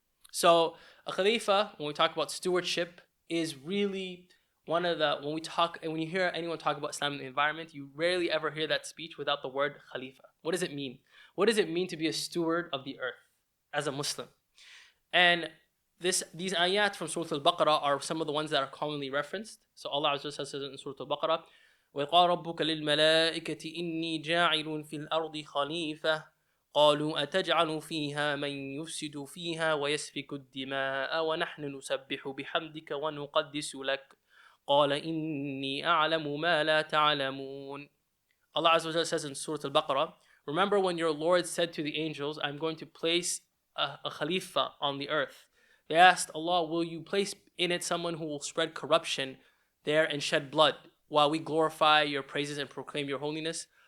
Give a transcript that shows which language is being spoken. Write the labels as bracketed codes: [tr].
[en] So a khalifa, when we talk about stewardship, is really one of the, when you hear anyone talk about Islam in the environment, you rarely ever hear that speech without the word khalifa. What does it mean? What does it mean to be a steward of the earth as a Muslim? And these ayat from Surah Al-Baqarah are some of the ones that are commonly referenced. So Allah Azza wa Jalla says in Surah Al-Baqarah, [ar] وَقَالَ رَبُّكَ لِلْمَلَائِكَةِ إِنِّي جَاعِلٌ فِي الْأَرْضِ خَلِيفَةً قالوا أتجعل فيها من يفسد فيها ويسفك الدماء ونحن نسبح بحمدك ونقدس لك قال إني أعلم ما لا تعلمون. [en] Allah Azza wa Jalla says in Surah Al-Baqarah, remember when your Lord said to the angels, I'm going to place a khalifa on the earth. They asked Allah, will you place in it someone who will spread corruption there and shed blood while we glorify your praises and proclaim your holiness?